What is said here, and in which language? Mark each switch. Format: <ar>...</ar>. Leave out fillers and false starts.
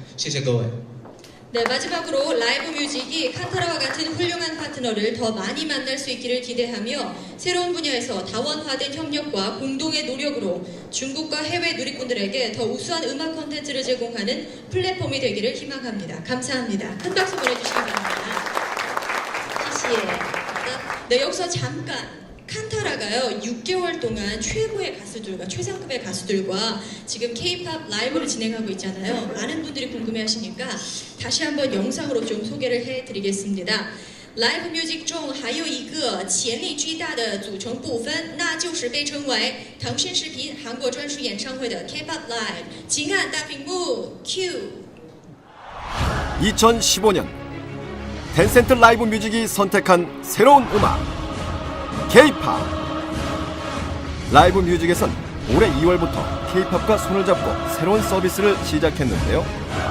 <zh>谢谢各位。</zh> <ko>네, 마지막으로 라이브 뮤직이 칸타라와 같은 훌륭한 파트너를 더 많이 만날 수 있기를 기대하며 새로운 분야에서 다원화된 협력과 공동의 노력으로 중국과 해외 누리꾼들에게 더 우수한 음악 콘텐츠를 제공하는 플랫폼이 되기를 희망합니다. 감사합니다. 큰 박수 보내주시기 바랍니다.</ko> <zh>谢谢.</zh> <ko>네, 여기서 잠깐. 칸타라가요 6개월 동안 최고의 가수들과 최상급의 가수들과 지금 K-pop 라이브를 진행하고 있잖아요. 많은 분들이 궁금해하시니까 다시 한번 영상으로 좀 소개를 해드리겠습니다.</ko> <zh>Live music 中还有一个潜力巨大的组成部分，那就是被称为腾讯视频韩国专属演唱会的 K-pop Live。请看大屏幕 Q。</zh> <ko>2015년 텐센트 라이브 뮤직이 선택한 새로운 음악 K-pop. 라이브 뮤직에선 올해 2월부터 K-pop과 손을 잡고 새로운 서비스를 시작했는데요.</ko>